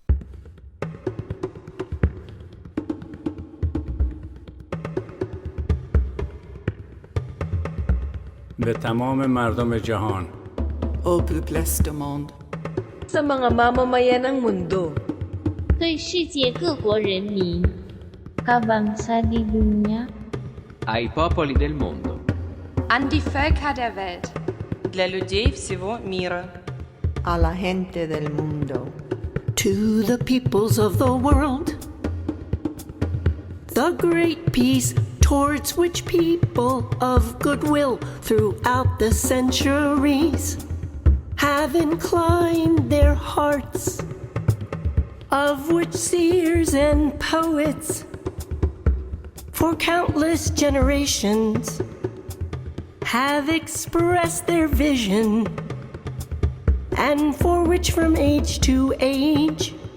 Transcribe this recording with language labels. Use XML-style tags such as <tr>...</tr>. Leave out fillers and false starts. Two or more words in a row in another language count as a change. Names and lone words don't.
<fa>به تمام مردم جهان</fa> <fr>Au peuple du monde.</fr> <tl>Sa mga mamamayan ng mundo.</tl> <zh>对世界各国人民</zh> <ms>Kabangsa di dunia</ms> <it>ai popoli del mondo</it> <de>An die Völker der Welt.</de> <ru>Для людей всего мира.</ru> <es>A la gente del mundo.</es> <en>To the peoples of the world. The great peace towards which people of goodwill throughout the centuries have inclined their hearts, of which seers and poets for countless generations have expressed their vision, and for which from age to age</en>